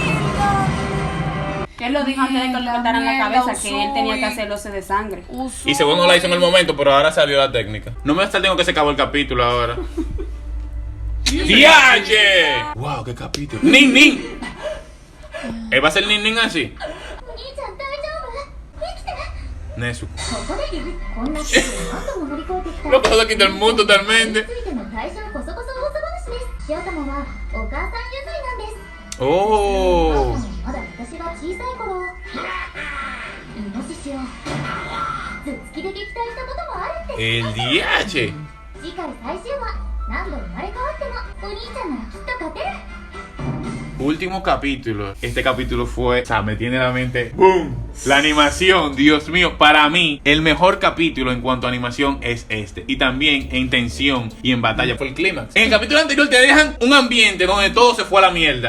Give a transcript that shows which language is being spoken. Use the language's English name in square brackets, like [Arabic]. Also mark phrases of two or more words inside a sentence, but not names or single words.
[Spanish] Él lo dijo antes de que le Mierda, cortaran la mierda, cabeza, que él tenía que Usui. hacerlo de sangre. Y según no la hizo en el momento, pero ahora salió la técnica. No me está que se acabó el capítulo ahora. ¡Diache! ¡Wow, qué capítulo! ¡Nin, nin! ¿Va a ser nin, nin así? [Japanese] お兄ちゃん大丈夫生きて [Spanish] Nesu. [Japanese] ここでこんなこと何度も乗り越えてきた [Spanish] Lo pasó aquí del mundo [Japanese] に [Spanish] totalmente. [Japanese] ついての最初のこそこそ噂話です塩玉はお母さん譲りなんです [Spanish] ¡Oh! [Japanese] まだ私が小さい頃イノシシを頭突きで撃退したこともあるんです [Spanish] ¡El diache! [Japanese] 次回最終話何度生まれ変わってもお兄ちゃんならきっと勝てる [Spanish] Último capítulo. Este capítulo fue, o sea, me tiene la mente. ¡Boom! La animación, Dios mío. Para mí, el mejor capítulo en cuanto a animación es este. Y también en tensión y en batalla fue el clímax. En el capítulo anterior te dejan un ambiente donde todo se fue a la mierda.